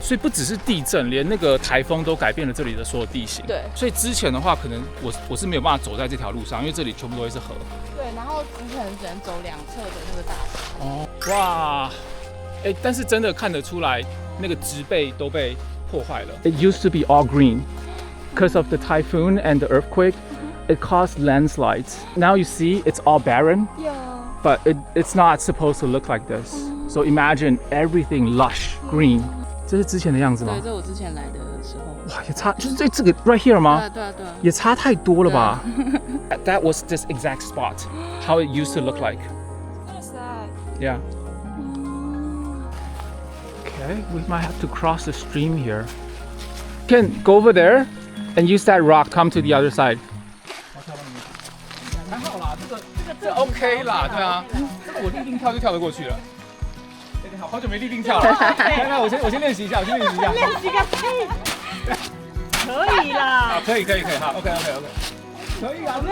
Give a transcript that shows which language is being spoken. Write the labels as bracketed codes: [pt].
[zh] 所以不只是地震，连那个台风都改变了这里的所有地形。对。所以之前的话，可能我是没有办法走在这条路上，因为这里全部都会是河。对，然后你可能只能走2侧的那个大石。哦，哇，但是真的看得出来，那个植被都被破坏了。 [en] It used to be all green, because of the typhoon and the earthquake. It caused landslides. Now you see, it's all barren. Yeah. But it's not supposed to look like this. So imagine everything lush, green. [zh] 这是之前的样子吗？对，这我之前来的时候。哇，也差，就是这个 [en] right here [zh] 吗？对。也差太多了吧？ [en] That was this exact spot. How it used to look like. Yeah. Okay, we might have to cross the stream here. Can go over there and use that rock. Come to the other side. [zh] 还好啦，这 OK 啦，对啊，这个我立定跳就跳得过去了。好久没立定跳了，来，我先练习一下，练习个屁！可以啦，可以，好 ，OK，可以啊。